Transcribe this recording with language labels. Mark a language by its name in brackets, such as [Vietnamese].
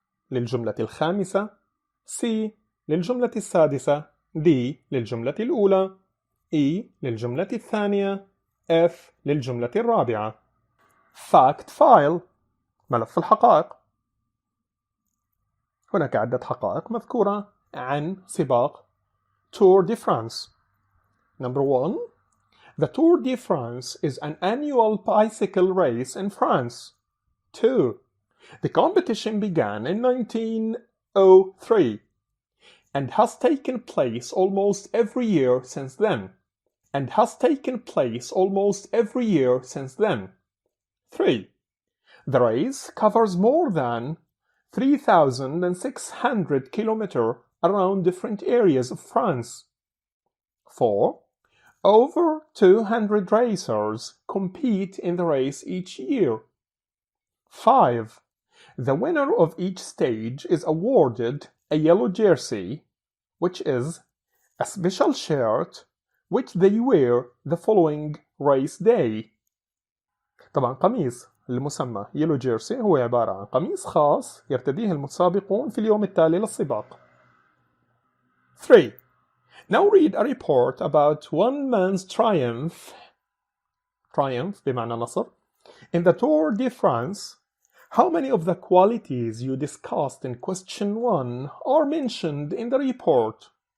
[Arabic] للجملة الخامسة، C. للجملة السادسة، D. للجملة الأولى، E. للجملة الثانية، F. للجملة الرابعة. [English] Fact File [Arabic] ملف الحقائق. هناك عدة حقائق مذكورة عن سباق Tour de France. [English] Number 1. The Tour de France is an annual bicycle race in France. 2. The competition began in 1903 and has taken place almost every year since then. and has taken place almost every year since then. 3. The race covers more than 3,600 kilometers around different areas of France. 4. Over 200 racers compete in the race each year. 5. The winner of each stage is awarded a yellow jersey, which is a special shirt which they wear the following race day. [Arabic] طبعا قميص المسمى [English] yellow jersey [Arabic] هو عبارة عن قميص خاص يرتديه المتسابقون في اليوم التالي للسباق. [English] 3. Now read a report about one man's triumph [Arabic] بمعنى نصر [English] in the Tour de France. How many of the qualities you discussed in question 1 are mentioned in the report?